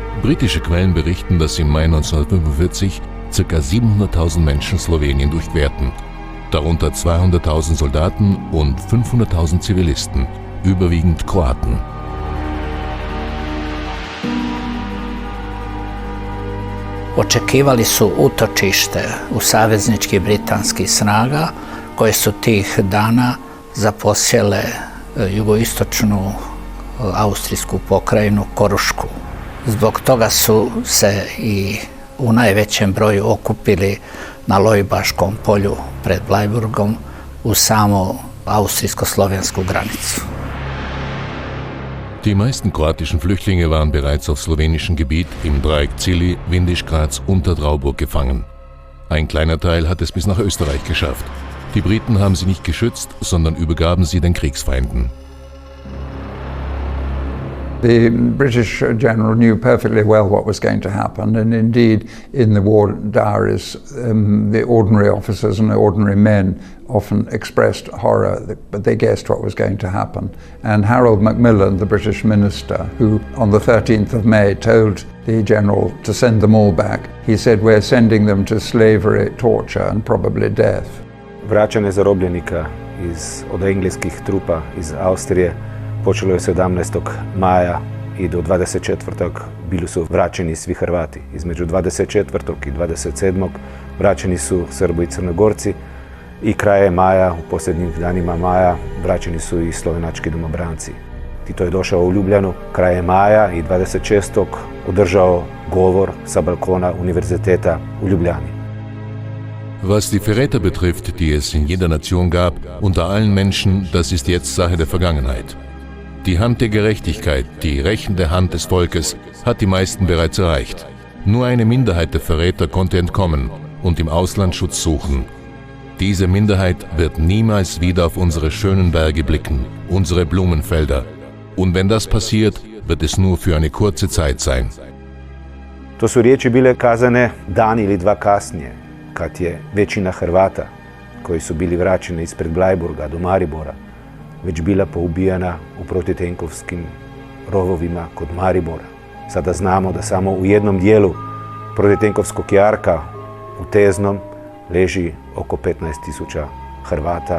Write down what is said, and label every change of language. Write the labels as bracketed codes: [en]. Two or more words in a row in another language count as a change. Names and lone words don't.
[de] Britische Quellen berichten, dass im Mai 1945 ca. 700.000 Menschen Slowenien durchquerten, darunter 200.000 Soldaten und 500.000 Zivilisten, überwiegend Kroaten. [hr] Očekivali su utočište u savezničkih britanskih snaga koje su tih dana zaposjele jugoistočnu austrijsku pokrajinu Korušku. Zbog toga su se i u najvećem broju okupili na Lojbaškom polju pred Bleiburgom uz samu austrijsko-slovensku granicu. [de] Die meisten kroatischen Flüchtlinge waren bereits auf slowenischem Gebiet im Dreieck Cili, Windisch, Graz und der Trauburg gefangen. Ein kleiner Teil hat es bis nach Österreich geschafft. Die Briten haben sie nicht geschützt, sondern übergaben sie den Kriegsfeinden. [en] The British general knew perfectly well what was going to happen, and indeed in the war diaries the ordinary officers and the ordinary men often expressed horror, but they guessed what was going to happen. And Harold Macmillan, the British minister, who on the 13th of May told the general to send them all back, he said, "We're sending them to slavery, torture and probably death." [bs] Vraćanje zarobljenika od engleskih trupa iz Austrije počelo je 17. maja i do 24. bili su vraćeni svi Hrvati. Između 24. i 27. vraćeni su Srbi i Crnogorci i kraje maja, u posljednjih danima maja, vraćeni su i slovenački domobranci. Tito je došao u Ljubljanu kraje maja i 26. održao govor sa balkona Univerziteta u Ljubljani. [de] Was die Verräter betrifft, die es in jeder Nation gab, unter allen Menschen, das ist jetzt Sache der Vergangenheit. Die Hand der Gerechtigkeit, die rächende Hand des Volkes, hat die meisten bereits erreicht. Nur eine Minderheit der Verräter konnte entkommen und im Ausland Schutz suchen. Diese Minderheit wird niemals wieder auf unsere schönen Berge blicken, unsere Blumenfelder. Und wenn das passiert, wird es nur für eine kurze Zeit sein. [hr] To su riječi bile kazane dan ili dva kasnije, kad je većina Hrvata, koji su bili vraćeni ispred Bleiburga do Maribora, već bila poubijana u protitenkovskim rovovima kod Maribora. Sada znamo da samo u jednom dijelu protitenkovskog jarka u Teznom leži oko 15.000 Hrvata.